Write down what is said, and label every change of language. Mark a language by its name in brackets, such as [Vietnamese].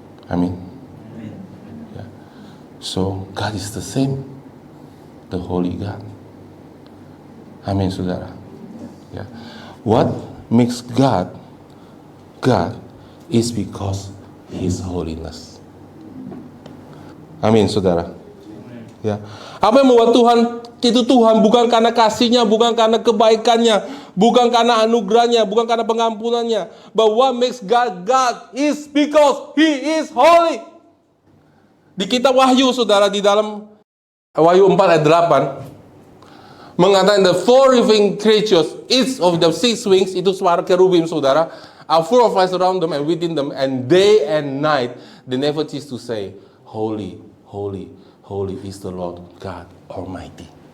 [English] Amin. Yeah. So God is the same, the Holy God. [Indonesian] Amin, saudara. [English] Yeah. What makes God God is because His holiness. [Indonesian] Amin, saudara. Ya. Apa yang membuat Tuhan itu Tuhan bukan karena kasih-Nya, bukan karena kebaikannya, bukan karena anugerahnya, bukan karena pengampunannya. [English] But what makes God God is because He is holy. [Indonesian] Di kitab Wahyu, saudara, di dalam Wahyu 4 ayat 8 mengatakan [English] the four living creatures, each of the six wings, [Indonesian] itu suara kerubim, saudara, [English] are full of eyes around them and within them, and day and night they never cease to say, holy, holy, holy is the Lord God Almighty.